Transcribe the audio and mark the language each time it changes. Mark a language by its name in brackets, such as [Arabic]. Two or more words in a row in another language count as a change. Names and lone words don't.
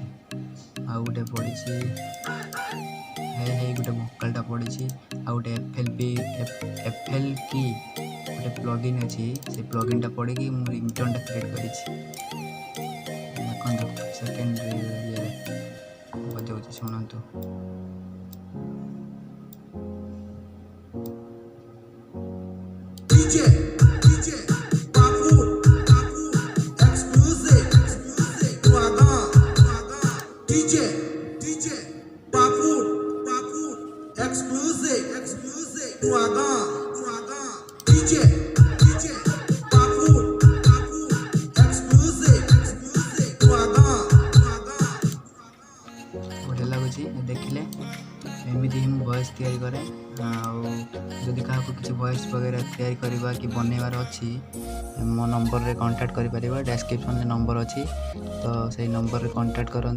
[Odia] ଆଉ ଗୋଟେ ପଡ଼ିଛି ହେଇ ଗୋଟେ ଭୋକାଲଟା ପଡ଼ିଛି। ଆଉ ଗୋଟେ ଏଫ୍ଏଲ୍ କି ଗୋଟେ ପ୍ଲଗଇନ୍ ଅଛି, ସେ ପ୍ଲଗଇନ୍ଟା ପଡ଼ିକି ମୁଁ [English] ringtone create [Odia] କରିଛି। ଦେଖନ୍ତୁ ସେକେଣ୍ଡ ଇଏରେ ବଜାଉଛି, ଶୁଣନ୍ତୁ। [English] DJ, DJ, Bafood, exclusive, Wagon, DJ, DJ, Bafood, exclusive, Wagon, DJ, DJ, Bafood, exclusive, Wagon. [Odia] ବଢ଼ିଆ ଲାଗୁଛି ଦେଖିଲେ। ଏମିତି ହିଁ ମୁଁ ଭଏସ୍ ତିଆରି କରେ। ଆଉ ଯଦି କାହାକୁ କିଛି ଭଏସ୍ ବଗେରା ତିଆରି କରିବା କି ବନେଇବାର ଅଛି, ମୋ ନମ୍ବରରେ କଣ୍ଟାକ୍ଟ କରିପାରିବ। ଡେସ୍କ୍ରିପ୍ସନ୍ରେ ନମ୍ବର ଅଛି, ତ ସେଇ ନମ୍ବରରେ କଣ୍ଟାକ୍ଟ କରନ୍ତୁ।